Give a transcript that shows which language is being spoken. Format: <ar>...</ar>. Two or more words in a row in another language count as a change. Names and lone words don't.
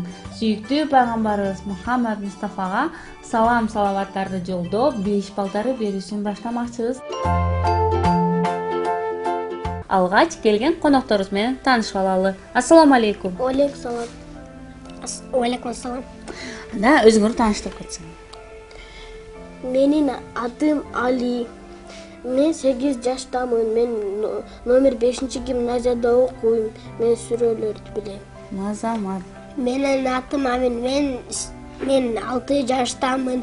<ky>Сүйүктүү пайгамбарыбыз Мухаммад Мустафага салам салаваттарды жолдоп, 5 балдары берүүсүн баштамакчыбыз. Алгач келген конокторубуз менен таанышып алалы.</ky> <ar>السلام عليكم. عليكم السلام.</ar> <ky>Да, өзүңөрдү тааныштырып кетсең. Менин атым Али. Мен 8 жаштамын. Мен номер 5-гимназияда окуйм. Мен сүрөлөрдү билем. Мазамат. Менин атым Амин. Мен 6 жаштамын.</ky>